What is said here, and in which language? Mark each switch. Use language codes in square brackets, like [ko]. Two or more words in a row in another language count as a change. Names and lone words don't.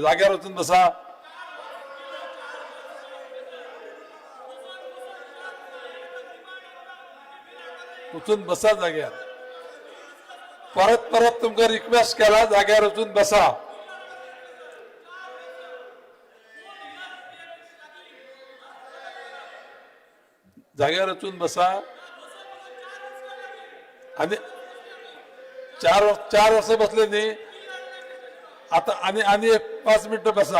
[kok] जाग्यार वचून बसा. वचून बसा जाग्यार. परत परत तुमकां रिक्वेस्ट केला, जाग्यार वचून बसा. जाग्यार वचून बसा. आणि चार वर्ष बसले न्ही. [mr] आता आणि 5 मिनिटं बसा.